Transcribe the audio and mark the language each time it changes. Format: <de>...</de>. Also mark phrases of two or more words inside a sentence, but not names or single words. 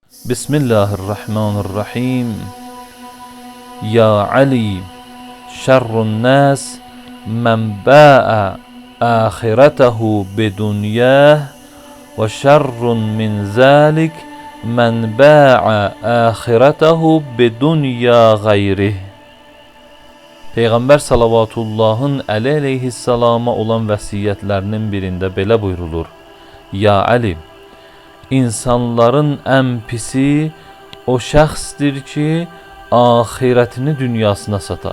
<ar>بسم الله الرحمن الرحيم. يا علي، شر الناس من باع آخرته بدنياه وشر من ذلك من باع آخرته بدنيا غيره.</ar> <az>Peyğəmbər salavatullahın Əli əleyhissalama olan vəsiyyətlərinin birində belə buyrulur:</az> <ar>يا علي,</ar> <az>insanların ən pisi o şəxsdir ki, ahirətini dünyasına satar.</az>